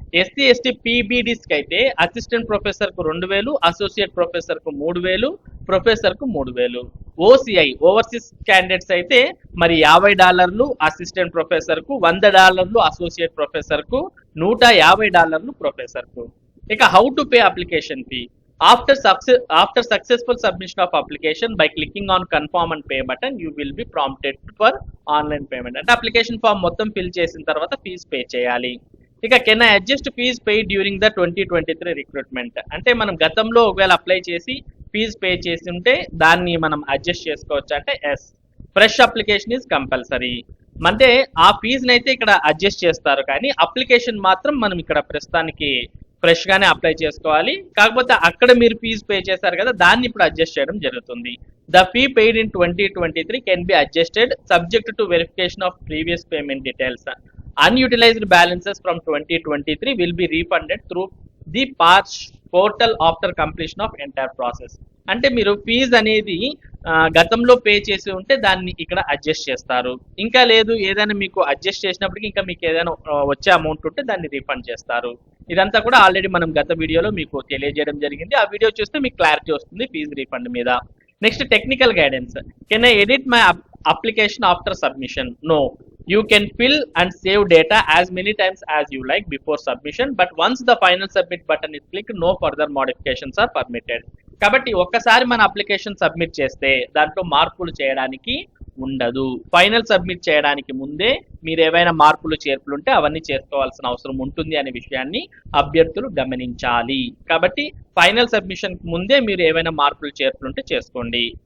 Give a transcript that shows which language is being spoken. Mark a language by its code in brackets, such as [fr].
[te] SC ST పీబీడీస్ కి అయితే assistant professor కు 2,000, అసోసియేట్ ప్రొఫెసర్ కు 3,000, ప్రొఫెసర్ కు 3,000. ఓసీఐ ఓవర్సీస్ క్యాండిడేట్స్ అయితే మరి $50 అసిస్టెంట్ ప్రొఫెసర్ కు, $100 అసోసియేట్ ప్రొఫెసర్ కు, $150 ప్రొఫెసర్ కు. [en] ఇక how to pay application fee? After successful submission of application by clicking on confirm and pay button, you will be prompted for online payment. [te] అంటే application form మొత్తం fill చేసిన తర్వాత fee pay చేయాలి. ఇక [en] Can I adjust fees pay during the 2023 recruitment? [te] అంటే మనం గతంలో ఒకవేళ అప్లై చేసి ఫీజు పే చేసి ఉంటే దాన్ని మనం అడ్జస్ట్ చేసుకోవచ్చు అంటే yes. [en] Fresh application is compulsory. [te] అంటే ఆ ఫీజుని అయితే ఇక్కడ అడ్జస్ట్ చేస్తారు కానీ అప్లికేషన్ మాత్రం మనం ఇక్కడ ప్రస్తుతానికి ఫ్రెష్ గానే అప్లై చేసుకోవాలి. కాకపోతే అక్కడ మీరు ఫీజు పే చేశారు కదా దాన్ని ఇప్పుడు అడ్జస్ట్ చేయడం జరుగుతుంది. [en] The fee paid in 2023 can be adjusted subject to verification of previous payment details. Unutilised balances from 2023 will be refunded through the portal after completion of entire process. [te] అంటే మీరు fee అనేది గతంలో పే చేసి ఉంటే దాన్ని ఇక్కడ అడ్జస్ట్ చేస్తారు. ఇంకా లేదు ఏదైనా మీకు అడ్జస్ట్ చేసినప్పటికీ ఇంకా మీకు ఏదైనా వచ్చే అమౌంట్ ఉంటే దాన్ని రీఫండ్ చేస్తారు. ఇదంతా కూడా ఆల్రెడీ మనం గత వీడియోలో మీకు తెలియజేయడం జరిగింది. ఆ వీడియో చూస్తే మీకు క్లారిటీ వస్తుంది ఫీజు రీఫండ్ మీద. [en] Next technical guidance. Can I edit my application after submission? No. You can fill and save data as many times as you like before submission, but once the final submit button is clicked, no further modifications are permitted. [te] కాబట్టి ఒక్కసారి మన application submit చేస్తే దాంట్లో మార్పులు చేయడానికి ఉండదు. Final submit చేయడానికి ముందే మీరు ఏవైనా మార్పులు చేర్పులు ఉంటే అవన్నీ చేసుకోవాల్సిన అవసరం ఉంటుంది అనే విషయాన్ని అభ్యర్థులు గమనించాలి. కాబట్టి ఫైనల్ సబ్మిషన్ ముందే మీరు ఏవైనా మార్పులు చేర్పులు ఉంటే చేసుకోండి.